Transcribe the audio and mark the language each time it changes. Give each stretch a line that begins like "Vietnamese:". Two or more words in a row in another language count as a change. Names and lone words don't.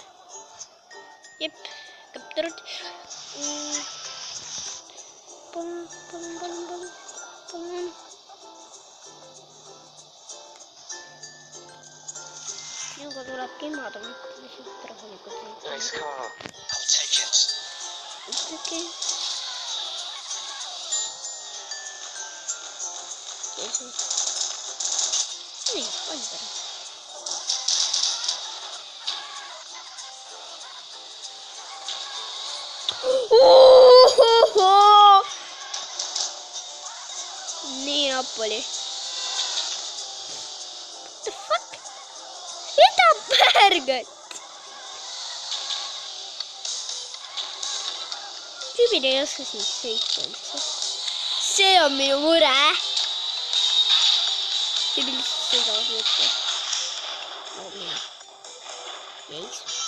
Estonian: Jep, kaptuurid. Palun. Minuga tuleb kimada, mitte lihtsalt rahulikult.
English: Nice car. I'll take it.
Estonian: Okay. Nii, on pärast. Nii napp oli.
English: What the fuck?
Estonian: Mida pärgat? Tüübid ei oska siis sõita üldse. See on minu mure. Tüübid lihtsalt sõidavad võtta. Nagu mina. Jeis.